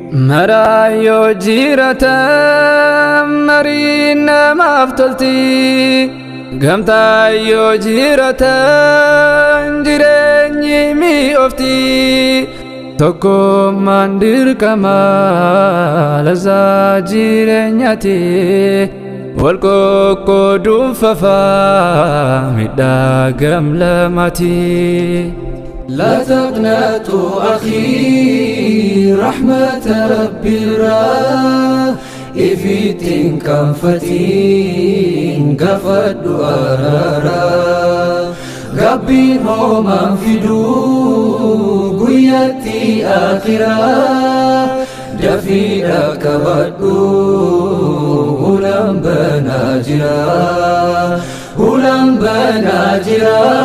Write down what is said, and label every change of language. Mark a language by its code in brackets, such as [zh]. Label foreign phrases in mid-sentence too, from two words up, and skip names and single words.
[om] Maraa yoo jiraatan marii namaaf tolti, gamtaa yoo jiraatan jireenyi mi'oofti. Tokkummaan dirqama lazaa jireenyaati, wal qoqqooduun fafaa midhaa gam lamaati. [ar] لا تقنطوا أخي رحمة رب الرا، [om] ifitin kanfatin gafadhu arara. Gabbiin hoomaan fiduu guyyatti akhiraa, dafii dhaqqabadhu hulaan banaa jira, hulaan banaa jira.